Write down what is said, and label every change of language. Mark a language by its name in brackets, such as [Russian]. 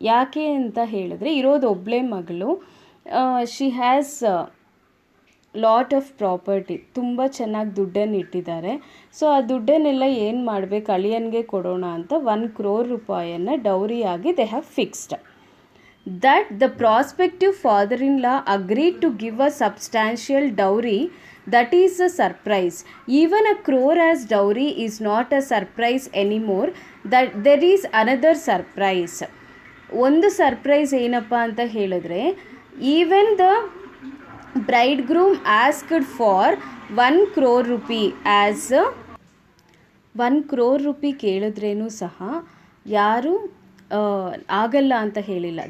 [Kannada] ಯಾಕೆ ಅಂತ ಹೇಳಿದ್ರೆ, ಇರೋದು ಒಬ್ಬಳೇ ಮಗಳು. [English] she has lot of property, [Kannada] ತುಂಬ ಚೆನ್ನಾಗಿ ದುಡ್ಡನ್ನು ಇಟ್ಟಿದ್ದಾರೆ. ಸೊ ಆ ದುಡ್ಡನ್ನೆಲ್ಲ ಏನು ಮಾಡಬೇಕು? ಅಳಿಯನ್ಗೆ ಕೊಡೋಣ ಅಂತ 1 crore ರೂಪಾಯಿಯನ್ನು ಡೌರಿಯಾಗಿ [English] They have fixed. That the prospective father-in-law agreed to give a substantial dowry, that is a surprise. Even a crore as dowry is not a surprise anymore. That there is another surprise. [Kannada] ಒಂದು surprise ಏನಪ್ಪ ಅಂತ ಹೇಳಿದ್ರೆ, [English] even the bridegroom asked for 1 crore rupee as [Kannada] 1 crore rupee ಕೇಳಿದ್ರೇನೂ ಸಹ ಯಾರು ಆಗಲ್ಲ ಅಂತ ಹೇಳಿಲ್ಲ.